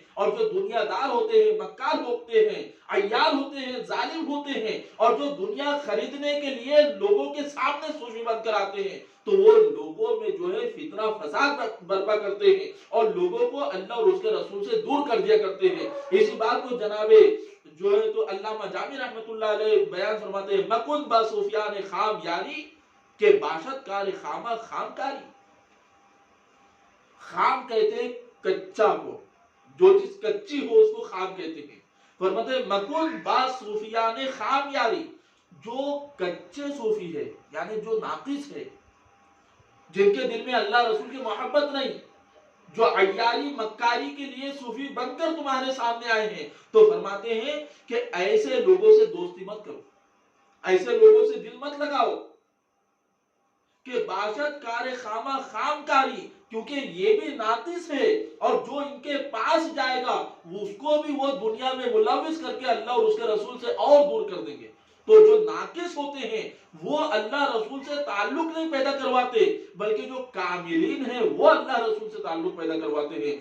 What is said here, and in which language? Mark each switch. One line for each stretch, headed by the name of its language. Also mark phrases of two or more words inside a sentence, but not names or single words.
Urdu: اور جو دنیا دار ہوتے ہیں، مکار ہوتے ہیں، عیار ہوتے ہیں، ظالم ہوتے ہیں، اور جو دنیا خریدنے کے لیے لوگوں کے سامنے صوفی بن کر آتے ہیں، تو وہ لوگوں میں جو ہے فتنہ فساد برپا کرتے ہیں اور لوگوں کو اللہ اور اس کے رسول سے دور کر دیا کرتے ہیں. اسی بات کو جناب جو ہے تو علامہ جامی رحمت اللہ علیہ بیان فرماتے ہیں،
Persian: مکن با صوفیان خام یاری کہ باشد کار خامہ خام کاری.
Urdu: خام کہتے ہیں کچا کو، جو چیز کچی ہو اس کو خام کہتے ہیں. فرماتے ہیں
Persian: مکن با صوفیان خام یاری،
Urdu: جو کچے صوفی ہے یعنی جو ناقص ہے، جن کے دل میں اللہ رسول کی محبت نہیں، جو عیاری مکاری کے لیے صوفی بن کر تمہارے سامنے آئے ہیں، تو فرماتے ہیں کہ ایسے لوگوں سے دوستی مت کرو، ایسے لوگوں سے دل مت لگاؤ
Persian: کہ باشد کار خامہ خام کاری،
Urdu: کیونکہ یہ بھی ناقص ہے اور جو ان کے پاس جائے گا اس کو بھی وہ دنیا میں ملوث کر کے اللہ اور اس کے رسول سے اور دور کر دیں گے. تو جو ناقص ہوتے ہیں وہ اللہ رسول سے تعلق نہیں پیدا کرواتے، بلکہ جو کاملین ہیں وہ اللہ رسول سے تعلق پیدا کرواتے ہیں.